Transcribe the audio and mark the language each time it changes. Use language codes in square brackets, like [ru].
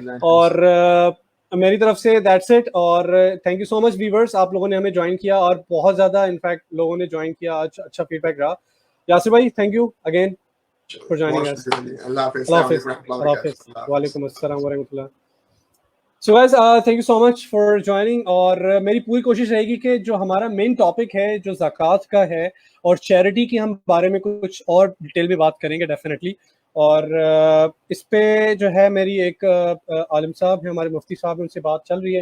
[ur] اور میری طرف سے [en] that's it. [ur] اور [en] thank you so much viewers, [ur] آپ لوگوں نے ہمیں جوائن کیا, اور بہت زیادہ انفیکٹ لوگوں نے جوائن کیا, اچھا فیڈ بیک رہا. [en] یاسر بھائی thank you again for joining us. [ur] اللہ حافظ. اللہ حافظ. وعلیکم السلام ورحمۃ اللہ. [en] So guys thank you so much for joining. [ur] اور میری پوری کوشش رہے گی کہ جو ہمارا مین ٹاپک ہے جو زکوٰۃ کا ہے اور چیریٹی کی ہم بارے میں کچھ اور ڈیٹیل میں بات کریں گے ڈیفینیٹلی. اور اس پہ جو ہے میری ایک عالم صاحب ہیں ہمارے مفتی صاحب ان سے بات چل رہی ہے.